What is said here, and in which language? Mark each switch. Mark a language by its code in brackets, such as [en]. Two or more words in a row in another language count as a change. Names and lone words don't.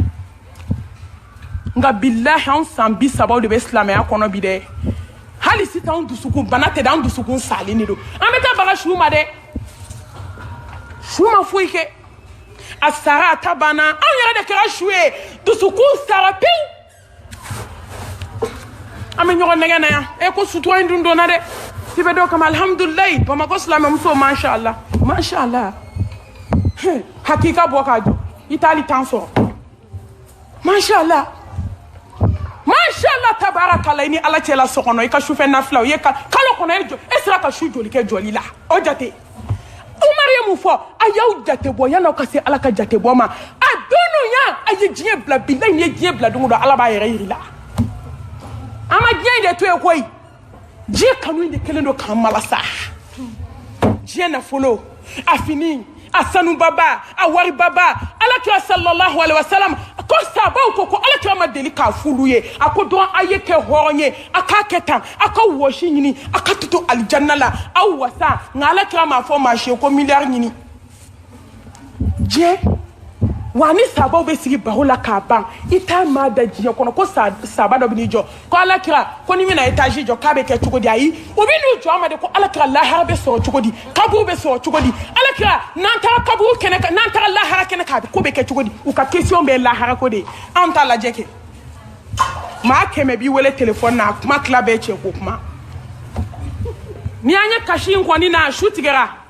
[bm] nka billahi anw san 30 de bɛ silamɛya kɔnɔ bi dɛ hali sisan anw dusukun bana tɛ dɛ anw dusukun salen de don an bɛ taa baga su ma dɛ su ma foyi kɛ a sara a ta banna anw yɛrɛ de kɛra su ye dusukun sara pewu an bɛ ɲɔgɔn nɛgɛ na yan ko sutura in dun donna dɛ i bɛ dɔ kama alhamdulilayi bamakɔ silamɛmuso [ar] ما شاء الله [bm] hakika bɔ k'a jɔ i t'ali tan sɔrɔ masha [ar] الله تبارك الله [bm] i ni ala cɛla so kɔnɔ i ka sufɛ nafila o ye kalo kɔnɔ e sera ka su joli kɛ jɔli la o jate Umar ye mun fɔ a y'aw jate bɔ yan'aw ka se ala ka jate bɔ ma a donuya a ye diɲɛ bila billahi ni ye diɲɛ bila don o don ala b'a yɛrɛ yiri la an ma diɲɛ in de to yen koyi diɲɛ kanu in de kelen don k'an malasa diɲɛ nafolo a fini a sanubaba a waribaba alakira [ar] صلى الله عليه وسلم [bm] ko sabaw ko alakira ma deli k'a f'ulu ye a ko dɔn a ye kɛ hɔrɔn ye a k'a kɛ tan a ka wɔsi ɲini a ka tutu alijanna la aw wasa nka alakira m'a fɔ maa si ko miliyari ɲini diɲɛ wa ni sabaw bɛ sigi baro la k'a ban i t'a maa da diɲɛ kɔnɔ ko saba dɔ bɛ n'i jɔ ko alakira ko ni bɛna etazi jɔ k'a bɛ kɛ cogo di ayi o bɛ n'u jɔ a ma de ko alakira lahara bɛ sɔrɔ cogo di kaburu bɛ sɔrɔ cogo di alakira n'an taara kaburu kɛnɛ kan n'an taara lahara kɛnɛ kan a ko bɛ kɛ cogo di u ka question bɛ lahara ko de ye anw t'a lajɛ kɛ maa 100 b'i wele telefɔni na a kuma tila bɛɛ cɛ ko kuma ni an ye kasi in kɔni na su tigɛra